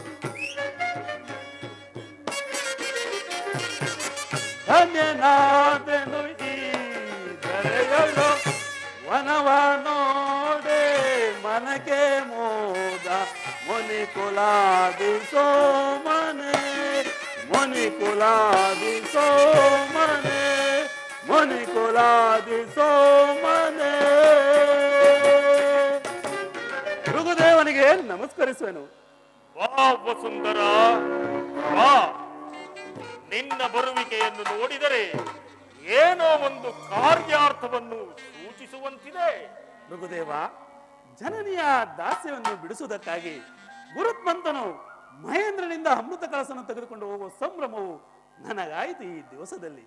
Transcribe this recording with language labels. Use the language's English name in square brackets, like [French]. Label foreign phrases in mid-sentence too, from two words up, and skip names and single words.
[Kannada] ಧನ್ಯನಾದೆನು ಈ ದರೆಯೊಳು ವನವಾನೋಡೆ ಮನಕೆ ಮೋದ ಮುನಿ ಕುಲಾದಿ ಸೋಮನೆ ಮುನಿ ಕುಲಾದಿ ಸೋಮನೆ ಮುನಿ ಕುಲಾದಿ ಸೋಮನೆ. ಭೃಗುದೇವನಿಗೆ ನಮಸ್ಕರಿಸುವೆನು. ವಾ ವಸುಂಧರ ವಾ, ನಿನ್ನ ಬರುವಿಕೆಯನ್ನು ನೋಡಿದರೆ ಏನೋ ಒಂದು ಕಾರ್ಯಾರ್ಥವನ್ನು ಸೂಚಿಸುವಂತಿದೆ. ಭೃಗುದೇವ, ಜನನಿಯ ದಾಸ್ಯವನ್ನು ಬಿಡಿಸುವುದಕ್ಕಾಗಿ ಗುರುತ್ಮಂತನು ಮಹೇಂದ್ರನಿಂದ ಅಮೃತ ಕಳಸನ್ನು ತೆಗೆದುಕೊಂಡು ಹೋಗುವ ಸಂಭ್ರಮವು ನನಗಾಯಿತು ಈ ದಿವಸದಲ್ಲಿ.